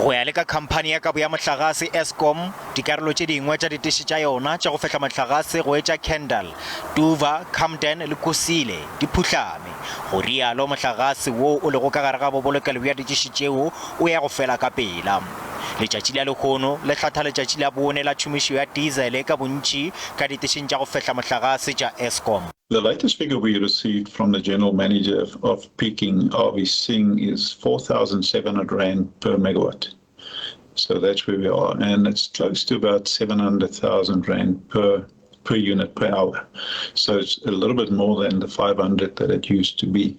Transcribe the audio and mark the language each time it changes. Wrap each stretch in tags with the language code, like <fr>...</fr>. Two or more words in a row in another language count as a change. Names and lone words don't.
<nso>Go ya le ka khamphani ya kabo ya motlakase Eskom, dikarolo tse dingwe tsa diteshi tsa yona tsa go fetla motlakase go etsa Kendal, Duva, Camden le Kusile di phutlame. Go rialo motlakase wo o le go ka gare ga bobolokelo bja diteshi tseo o ya go fela ka pela. Letšatši la lekgono le hlatha letšatši la bone la tšhomišo ya diesel ka bontši ka ditešeng tša go fetla motlakase tša Eskom.</nso> <en>The latest figure we received from the General Manager of Peking, R.V. Singh, is 4,700 Rand per megawatt. So that's where we are. And it's close to about 700,000 Rand per unit per hour. So it's a little bit more than the 500 that it used to be.</en>